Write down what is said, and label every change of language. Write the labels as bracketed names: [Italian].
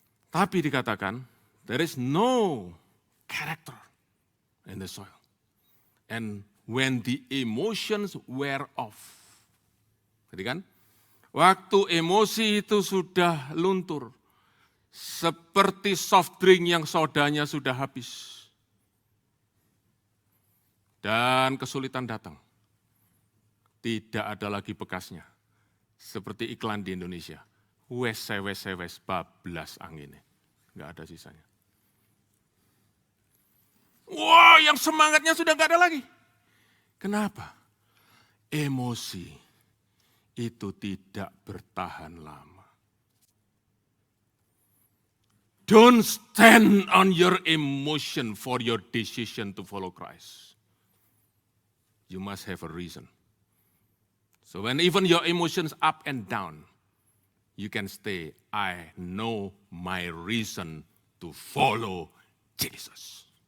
[Indonesian] Tapi dikatakan, [English] there is no character in the soil. And when the emotions wear off. [Indonesian] Jadi kan, waktu emosi itu sudah luntur, seperti soft drink yang sodanya sudah habis. Dan kesulitan datang. Tidak ada lagi bekasnya. Seperti iklan di Indonesia. [Javanese] Wes, bablas anginnya. [Indonesian] Nggak ada sisanya. Wah, yang semangatnya sudah nggak ada lagi. Kenapa? Emosi itu tidak bertahan lama. [English] Don't stand on your emotion for your decision to follow Christ. You must have a reason. So when even your emotions up and down, you can stay, I know my reason to follow Jesus.